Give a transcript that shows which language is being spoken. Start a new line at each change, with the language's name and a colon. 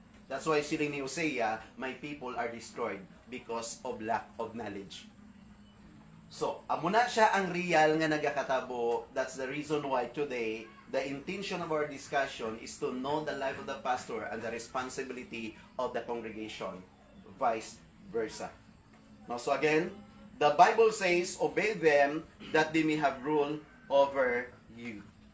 English: That's why
Hiligaynon: siling ni
English: Hosea, my people are destroyed because of lack of knowledge.
Hiligaynon: So, amo na siya ang real nga nagakatabo.
English: That's the reason why today, the intention of our discussion is to know the life of the pastor and the responsibility of the congregation. Vice versa. Now, so again, the Bible says, obey them that they may have rule over you.